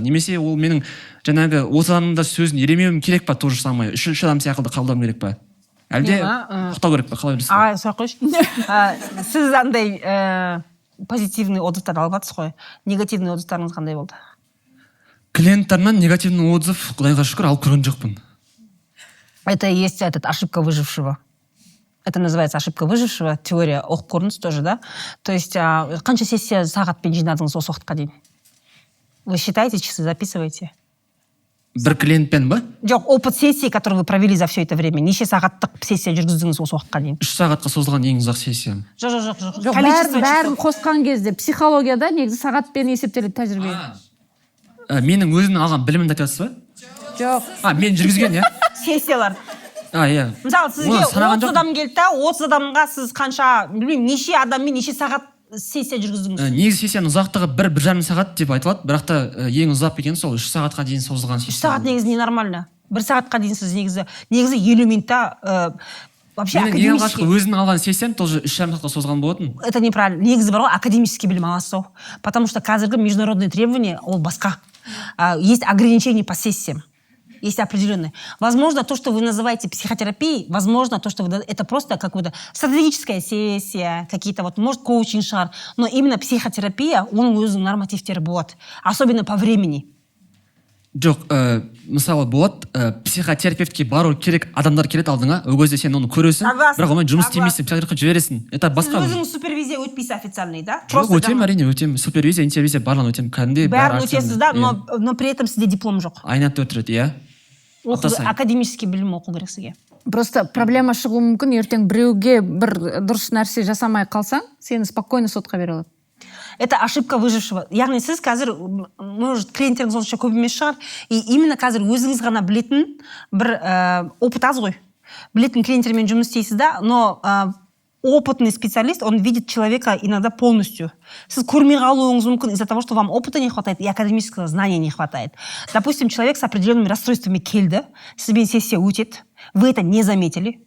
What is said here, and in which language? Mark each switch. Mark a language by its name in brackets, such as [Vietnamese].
[Kazakh] Немесе ол менің жаңағы 30 адамның да сөзін елемеуім керек па? [Russian] То же самое. [Kazakh] 3 адам сияқты қабылдауым керек па? Әлде тоқтау керек па? Қалай ойлайсыздар? Сұрақ қойшы. Сіз андай позитивный отзывтарды алып жатсыз ғой. Негативный отзывтарыңыз қандай болды? Клиенттермен негативный отзыв, құдайға шүкір, алып көрген жоқпын. [Russian] Это и есть ошибка выжившего. Это называется ошибка выжившего. [Kazakh] Теория оқып көрдіңіз тоже, да? То есть қанша сессия сағатпен жинадыңыз осы уақытқа дейін? [Russian] Вы считаете, часы записываете? [Kazakh] Бір клиентпен ба? [Russian] Жоқ, опыт сессии, который вы провели за все это время. [Kazakh] Неше сағаттық сессия жүргіздіңіз осы уақытқа дейін? 3 сағатқа созылған ең ұзақ сессиям. Жоқ. Бәрін қосқан кезде психологияда негізі сағатпен есептеледі тәжірибе. Менің өзімнің алған білімімді айтасыз ба? Жоқ. Мен жүргізген, иә? Сессиялар. Иә. Мысалы, сізге 30 адам келді да, 30 адамға сіз қанша, білмеймін, неше адаммен неше сағат сессия жүргіздіңіз? Негізі сессияның ұзақтығы 1,5 сағат деп айтылады, бірақ та ең ұзақ екен сол 3 сағатқа дейін созылған сессия. 3 сағат негізі ненормально. 1 сағатқа дейін сіз негізі 50 минутта вообще академический. Менің ең алғашқы өзімнің алған сессиям тоже 3,5 сағатқа созылған болатын. [Russian] Это неправильно. [Kazakh] Негізі бар ғой, академический білім аласыз ғой. Потому что қазіргі международные требования ол басқа. [Russian] Есть ограничения по сессиям. Есть определенные. Возможно, то, что вы называете психотерапией, возможно, то, что это просто какая-то стратегическая сессия, какие-то вот, может, коучинг-шар, но именно психотерапия, [Kazakh] оның өзінің нормативтері болады. [Russian] Особенно по времени. [Kazakh] Жоқ, мысалы болады, психотерапевтке бару керек, адамдар келеді алдыңа, ол кезде сен оны көресің, бірақ онымен жұмыс істемейсің, психотерапевтке жібересің. Это басқа. Сіз өзіңіз супервизия өтпейсіз официальный, да? Жоқ, өтемін, әрине өтемін. Супервизия, интервизия барлығын өтемін. Кәдімгідей бәрін өтесіз, да, [Russian] но при этом [Kazakh] сізде диплом жоқ. Айна 4 рет, иә. Академический білім оқу керек сізге. Просто проблема шығуы мүмкін, ертең біреуге бір дұрыс нәрсе жасамай қалсаң, сені спокойно сотқа бере алады. [Russian] Это ошибка выжившего. [Kazakh] Яғни сіз қазір, может, клиенттеріңіз онша көп емес шығар, и именно қазір өзіңіз ғана білетін бір опыт аз ғой. Білетін клиенттермен жұмыс істейсіз, [Russian] да, но опытный специалист, он видит человека иногда полностью. [Kazakh] Сіз көрмей қалуыңыз мүмкін [Russian] из-за того, что вам опыта не хватает и академического знания не хватает. Допустим, человек с определенными расстройствами [Kazakh] келді, сізбен сессия өтеді, [Russian] вы это не заметили.